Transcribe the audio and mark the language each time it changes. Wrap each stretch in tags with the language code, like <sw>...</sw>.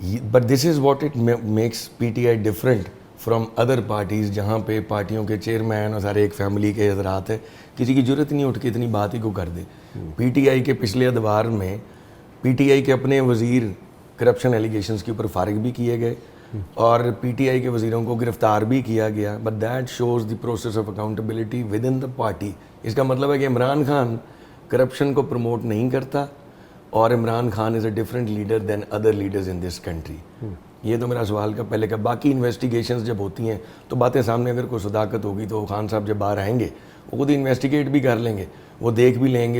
<en>but this is what it makes PTI different from other parties,</en> <ur>جہاں پہ پارٹیوں کے chairman اور سارے ایک فیملی کے حضرات ہیں, کسی کی ضرورت نہیں اٹھ کے اتنی بات ہی کو کر دے. پی ٹی آئی کے پچھلے ادوار میں پی ٹی آئی کے اپنے وزیر کرپشن ایلیگیشنز کے اوپر فارغ بھی کیے گئے, اور پی ٹی آئی کے وزیروں کو گرفتار بھی کیا گیا.</ur> <en>But that shows the process of accountability within the party.</en> <ur>اس کا مطلب ہے کہ عمران خان کرپشن کو پروموٹ نہیں کرتا, اور عمران خان</ur> <en>Is a different leader than other leaders in this country.</en> <ur>یہ تو میرا سوال کا پہلے کا. باقی انویسٹیگیشنز جب ہوتی ہیں تو باتیں سامنے اگر کوئی صداقت ہوگی تو خان صاحب جب باہر آئیں گے وہ خود انویسٹیگیٹ بھی کر لیں گے, وہ دیکھ بھی لیں گے.</ur>